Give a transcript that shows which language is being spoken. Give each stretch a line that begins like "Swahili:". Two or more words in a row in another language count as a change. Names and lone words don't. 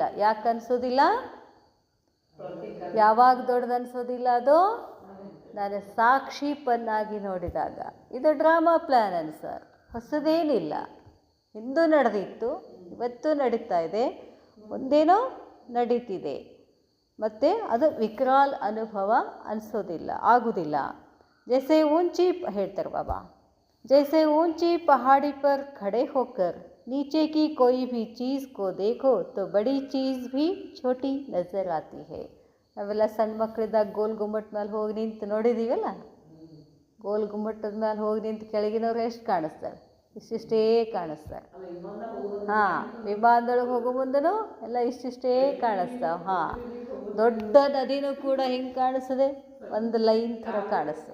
Kannada: ಯಾಕೆ ಅನಿಸೋದಿಲ್ಲ, ಯಾವಾಗ ದೊಡ್ಡದು ಅನಿಸೋದಿಲ್ಲ, ಅದು ನಾನು ಸಾಕ್ಷಿಪನ್ನಾಗಿ ನೋಡಿದಾಗ. ಇದು
English: drama plan
Kannada: ಅನ್ಸರ್. ಹೊಸದೇನಿಲ್ಲ, ಹಿಂದೂ ನಡೆದಿತ್ತು, ಇವತ್ತು ನಡೀತಾ ಇದೆ, ಮುಂದೇನೋ ನಡೀತಿದೆ. ಮತ್ತು ಅದು ವಿಕರಾಲ್ ಅನುಭವ ಅನಿಸೋದಿಲ್ಲ, ಆಗೋದಿಲ್ಲ.
Hindi: जैसे ऊंची
Kannada: ಹೇಳ್ತಾರೆ ಬಾಬಾ,
Hindi: जैसे ऊंची पहाड़ी पर खड़े होकर नीचे की कोई भी चीज़ को देखो तो बड़ी चीज़ भी छोटी नज़र आती है.
Kannada: ನಾವೆಲ್ಲ ಸಣ್ಣ ಮಕ್ಕಳಿದ್ದಾಗ ಗೋಲ್ ಗುಮ್ಮಟ್ ಮೇಲೆ ಹೋಗಿ ನಿಂತು ನೋಡಿದ್ದೀವಲ್ಲ, ಗೋಲ್ ಗುಮ್ಮಟದ ಮೇಲೆ ಹೋಗಿ ನಿಂತು ಕೆಳಗಿನವ್ರು ಎಷ್ಟು ಕಾಣಿಸ್ತಾರೆ, ಇಷ್ಟಿಷ್ಟೇ ಕಾಣಿಸ್ತಾರೆ. ಹಾಂ, ವಿಮಾನದೊಳಗೆ ಹೋಗೋ ಮುಂದೂ ಎಲ್ಲ ಇಷ್ಟಿಷ್ಟೇ ಕಾಣಿಸ್ತಾವೆ. ಹಾಂ, ದೊಡ್ಡ ನದಿನೂ ಕೂಡ ಹೆಂಗೆ ಕಾಣಿಸ್ತದೆ, ಒಂದು ಲೈನ್ ಥರ ಕಾಣಿಸ್ತದೆ.